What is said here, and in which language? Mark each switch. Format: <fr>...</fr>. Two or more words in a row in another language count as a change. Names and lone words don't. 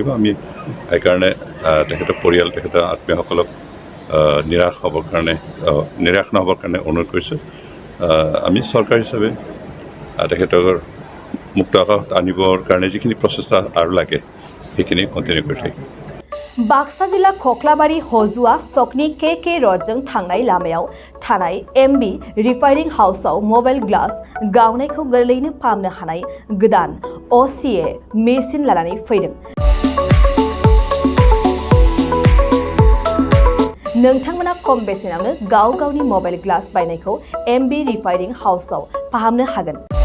<as>আমি সেইকাৰণে তেখেতৰ পৰিয়াল, তেখেতৰ আত্মীয়সকলক নিৰাশ নহ'বৰ কাৰণে অনুৰোধ কৰিছোঁ। আমি চৰকাৰ হিচাপে তেখেতৰ মুক্ত আকাশ আনিবৰ কাৰণে যিখিনি প্ৰচেষ্টা আৰু লাগে সেইখিনি কণ্টিনিউ কৰি থাকিম।</as> <brx>बाक्सा जिल्ला खख्लाबारि हजुआ सकनि के रडजों थांनाय लामायाव थानाय MB रिफाइनिं हाउसआव</brx> <en>mobile glass</en> <brx>गावनायखौ गोरलैयैनो फाहामनो हानाय गोदान OCA मेसिन लानानै फैदों। नोंथांमोना खम बेसेनावनो गावनि</brx> <en>mobile glass</en> <brx>बायनायखौ MB रिफाइनिं हाउसआव फाहामनो हागोन।</brx>